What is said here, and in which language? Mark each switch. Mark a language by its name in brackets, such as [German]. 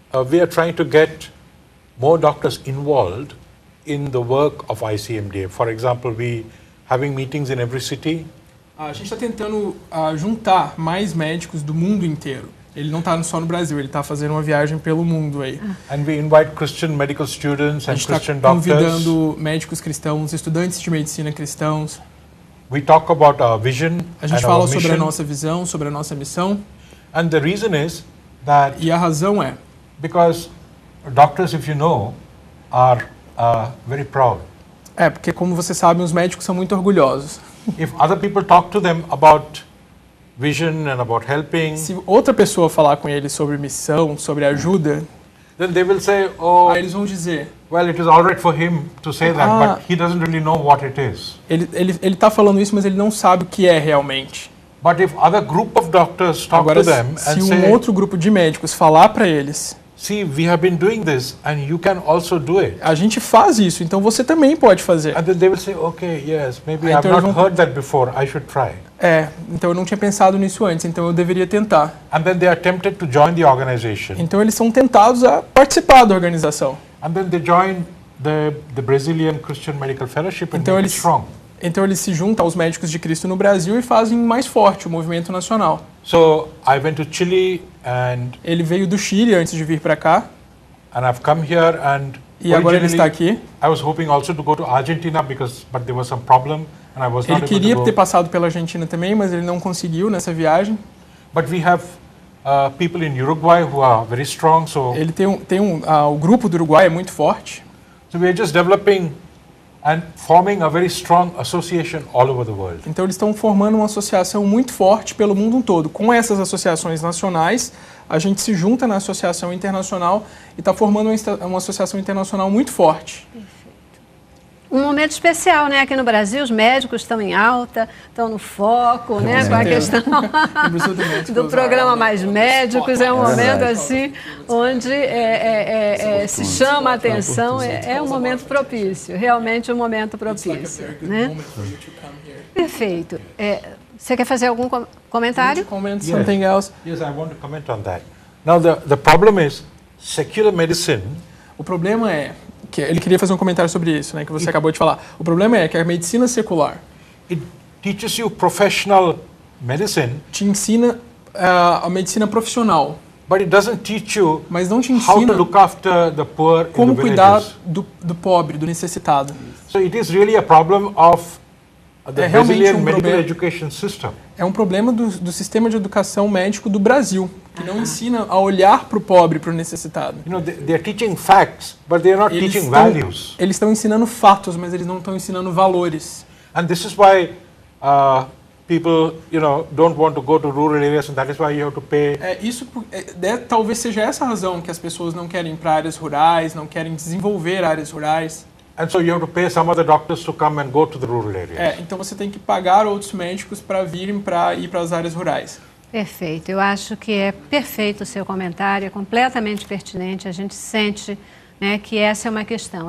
[English] We are trying to get more doctors involved in the work of ICMDA. For example, we having meetings in every city. [Portuguese] A gente está tentando juntar mais médicos do mundo inteiro. Ele não está só no Brasil, ele está fazendo uma viagem pelo mundo aí. [English] And we invite Christian medical students and Christian doctors. [Portuguese] A gente está convidando médicos cristãos, estudantes de medicina cristãos. [English] We talk about our vision. [Portuguese] A gente fala sobre a nossa visão, sobre a nossa missão. [English] And the reason is that [Portuguese] e a razão é [English] because doctors, if you know, are very proud. [Portuguese] Porque como você sabe, os médicos são muito orgulhosos. [English] If other people talk to them about vision and about helping, [Portuguese] se outra pessoa falar com eles sobre missão, sobre ajuda, [English] then they will say, [Portuguese] aí eles vão dizer, [English] well, it is all right for him to say that, but he doesn't really know what it is. [Portuguese] Ele está falando isso, mas ele não sabe o que é realmente. [English] But if other group of doctors talk to them and [Portuguese] say, se outro grupo de médicos falar para eles, [English] see, we have been doing this and you can also do it. [Portuguese] A gente faz isso, então você também pode fazer. [English] And then they will say, okay, yes, maybe I've not heard that before, I should try. [Portuguese] Então eu não tinha pensado nisso antes, então eu deveria tentar. [English] And then they are tempted to join the organization. [Portuguese] Então eles são tentados a participar da organização. [English] And then they join the Brazilian Christian Medical Fellowship and make it strong. [Portuguese] Então eles se juntam aos médicos de Cristo no Brasil e fazem mais forte o movimento nacional. [English] So I went to Chile and [Portuguese] ele veio do Chile antes de vir para cá. [English] And I've come here and [Portuguese] e agora ele está aqui. [English] I was hoping also to go to Argentina but there was some problem and I was not able to go. [Portuguese] Ele queria ter passado pela Argentina também, mas ele não conseguiu nessa viagem. [English] But we have people in Uruguay who are very strong, so [Portuguese] ele o grupo do Uruguai é muito forte. [English] So we are just developing and forming a very strong association all over the world. [Portuguese] Então eles estão formando uma associação muito forte pelo mundo todo. Com essas associações nacionais, a gente se junta na associação internacional e está formando uma associação internacional muito forte. Um momento especial, né? Aqui no Brasil, os médicos estão em alta, estão no foco, né? Com a questão do programa Mais Médicos. É um momento, assim, onde se chama a atenção. É um momento propício, realmente um momento propício, né? Perfeito. Você quer fazer algum comentário? [English] Yes, I want to comment on that. Now, the problem is, secular medicine. [Portuguese] O problema é que ele queria fazer um comentário sobre isso, né, que você acabou de falar. O problema é que a medicina secular [English] It teaches you professional medicine, [Portuguese] te ensina a medicina profissional, [English] but it doesn't teach you [Portuguese] mas não te [English] how to [Portuguese] ensina [English] look after the poor in [Portuguese] como [English] the [Portuguese] cuidar [English] villages. [Portuguese] do pobre, do necessitado. [English] So it is really a problem of the [Portuguese] realmente [English] Brazilian medical [Portuguese] problema. [English] education system. [Portuguese] É um problema do sistema de educação médico do Brasil, que não ensina a olhar para o pobre, para o necessitado. [English] You know, they are teaching facts, but they are not teaching values. [Portuguese] Eles estão ensinando fatos, mas eles não estão ensinando valores. [English] And this is why people, you know, don't want to go to rural areas, and that is why you have to pay. [Portuguese] Talvez seja essa a razão que as pessoas não querem ir para áreas rurais, não querem desenvolver áreas rurais. [English] And so you have to pay some other doctors to come and go to the rural areas. [Portuguese] Então você tem que pagar outros médicos para virem para ir para as áreas rurais. Perfeito. Eu acho que é perfeito o seu comentário, é completamente pertinente. A gente sente, né, que essa é uma questão.